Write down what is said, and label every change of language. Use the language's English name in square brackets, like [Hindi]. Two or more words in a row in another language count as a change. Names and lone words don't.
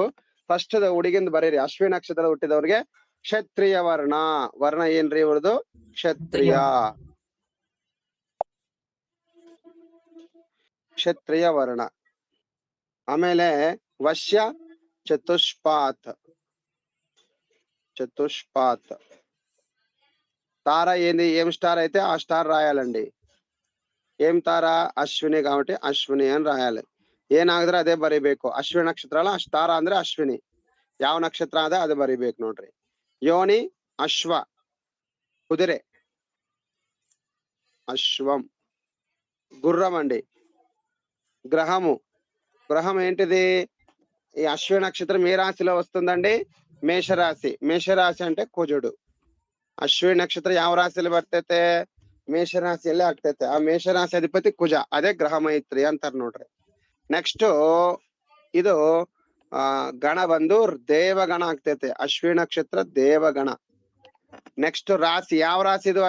[Kannada] ಫಸ್ಟ್ ಹುಡುಗಿಂದ ಬರೀರಿ. ಅಶ್ವಿನಿ ನಕ್ಷತ್ರ ಹುಟ್ಟಿದವ್ರಿಗೆ ಕ್ಷತ್ರಿಯ ವರ್ಣ. ವರ್ಣ ಏನ್ರಿ ಇವ್ರದು? ಕ್ಷತ್ರಿಯ. ಕ್ಷತ್ರಿಯ ವರ್ಣ. ಆಮೇಲೆ ವಶ್ಯ ಚತುಷ್ಪಾತ್. [Telugu] చతుష్పాత్. తార ఏంది? ఏం స్టార్ అయితే ఆ స్టార్ రాయాలండి. ఏం తార? అశ్విని కాబట్టి అశ్విని అని రాయాలి. [Kannada] ಏನಾಗಿದ್ರೆ ಅದೇ ಬರಿಬೇಕು. ಅಶ್ವಿನಿ ನಕ್ಷತ್ರ ಅಲ್ಲ, ಸ್ಟಾರ ಅಂದ್ರೆ ಅಶ್ವಿನಿ. ಯಾವ ನಕ್ಷತ್ರ ಅದ ಅದು ಬರಿಬೇಕು ನೋಡ್ರಿ. ಯೋನಿ ಅಶ್ವ, [Telugu] కుదిరే. అశ్వం. గుర్రం అండి. గ్రహము. గ్రహం ఏంటిది? ఈ అశ్విని నక్షత్రం ఏ రాశిలో వస్తుందండి? మేషరాశి. మేషరాశి అంటే ಕುಜುಡು. [Kannada] ಅಶ್ವಿನಿ ನಕ್ಷತ್ರ ಯಾವ ರಾಶಿಯಲ್ಲಿ ಬರ್ತೈತೆ? ಮೇಷರಾಶಿಯಲ್ಲಿ ಆಗ್ತೈತೆ. ಆ ಮೇಷರಾಶಿ ಅಧಿಪತಿ ಕುಜ. ಅದೇ ಗ್ರಹ ಮೈತ್ರಿ ಅಂತಾರ ನೋಡ್ರಿ. ನೆಕ್ಸ್ಟ್ ಇದು ಗಣ ಬಂದು ದೇವಗಣ ಆಗ್ತೈತೆ. ಅಶ್ವಿನಿ ನಕ್ಷತ್ರ ದೇವಗಣ. ನೆಕ್ಸ್ಟ್ ರಾಶಿ ಯಾವ ರಾಶಿ ಇದು?